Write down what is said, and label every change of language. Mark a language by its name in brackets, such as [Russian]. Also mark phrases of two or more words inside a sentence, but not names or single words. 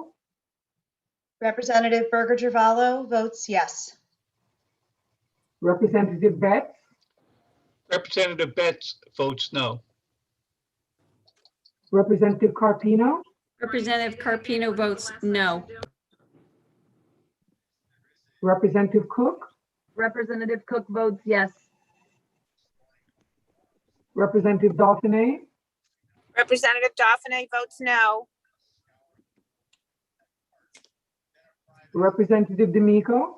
[English] Representative Berger Givallo votes yes. Representative Betts, Representative Betts votes no. Representative Carpino, Representative Carpino votes no. Representative Cook, Representative Cook votes yes. Representative Dauphiné, Representative Dauphiné votes no. Representative D'Amico,